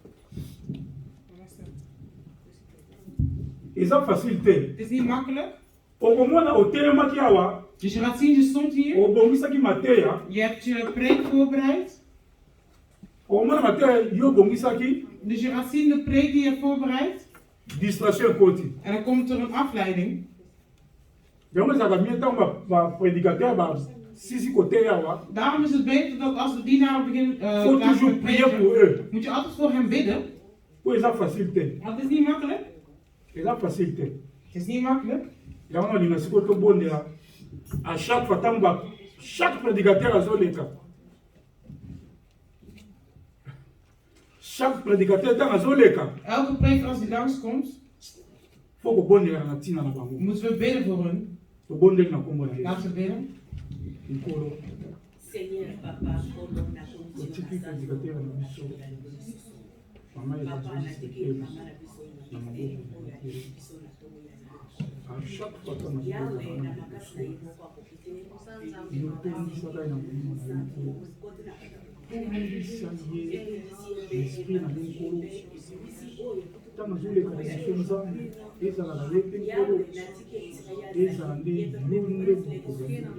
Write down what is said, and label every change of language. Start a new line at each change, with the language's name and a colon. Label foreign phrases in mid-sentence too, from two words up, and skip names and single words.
Lingala: eza facile te
Dutch: Het is niet makkelijk.
Lingala: okomona otelemaki awa
Dutch: Dus je gaat zien, je stond hier.
Lingala: obongisaki mateya
Dutch: Je hebt je preek voorbereid.
Lingala: okomona mateya yo obongisaki
Dutch: Dus je gaat zien de preek die je hebt voorbereid.
Lingala: distraction ekoti
Dutch: En dan komt er een afleiding.
Lingala: yango ezalaka mie ntango baprédicateur basisi koteya awa
Dutch: Daarom is het beter dat als de dienaar begint
French: faut
Dutch: klaar
French: toujours
Dutch: met
French: prier pour
Dutch: preken,
French: eux
Dutch: moet je altijd voor hem bidden.
Lingala: po eza facile te
Dutch: Want het is niet makkelijk.
Lingala: eza facile te
Dutch: Het is niet makkelijk.
Lingala: yango nalinga sikoyo tobondela
French: à chaque fois
Lingala: ntango
French: chaque prédicateur
Lingala: azoleka
French: chaque prédicateur
Lingala: ntango azoleka
Dutch: Elke preker als die langskomt,
Lingala: fo kobondela na ntina na bango
Dutch: moeten we bidden voor hun.
Lingala: tobondeli na nkombo na
Dutch: Laten
Lingala: yesu
Dutch: we bidden.
Lingala: likolo Seigneur, Papa, Kondo, na otiki prédicateur na biso mama evangeliste na maboko na ye
French: à chaque fois
Lingala: ntango azoleka na biso yotonisaka ye na molimo na ye nkolo tondisa ye esprit na ye nkolo ntango azoleka liboso nzambe ezala na ye mpe nkolo ezala nde yo nde mokozali